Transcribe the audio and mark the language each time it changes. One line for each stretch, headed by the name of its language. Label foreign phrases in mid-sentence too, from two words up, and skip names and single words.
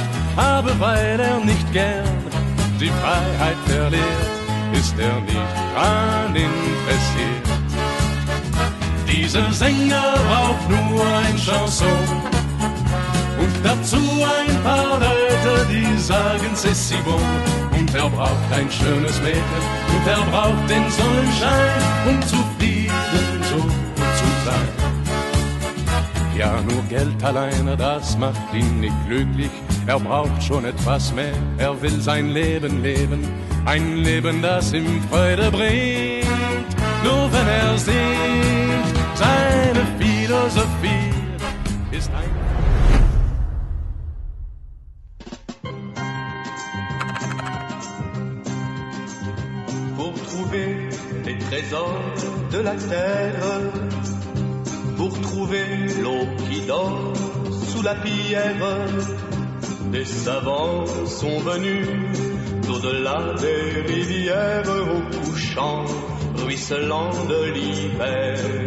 German: Aber weil er nicht gern die Freiheit verliert, ist er nicht dran interessiert. Dieser Sänger braucht nur ein Chanson und dazu ein paar Leute, die sagen
French: c'est si bon.
German: Und er braucht ein schönes Mädchen und er braucht den Sonnenschein, um zufrieden so zu sein. Ja, nur Geld alleine, das macht ihn nicht glücklich. Er braucht schon etwas mehr, er will sein Leben leben. Ein Leben, das ihm Freude bringt, nur wenn er singt. Seine Philosophie ist ein...
French: Pour trouver les trésors de la terre, pour trouver l'eau qui dort sous la pierre, des savants sont venus d'au-delà des rivières, au couchant, ruisselant de l'hiver.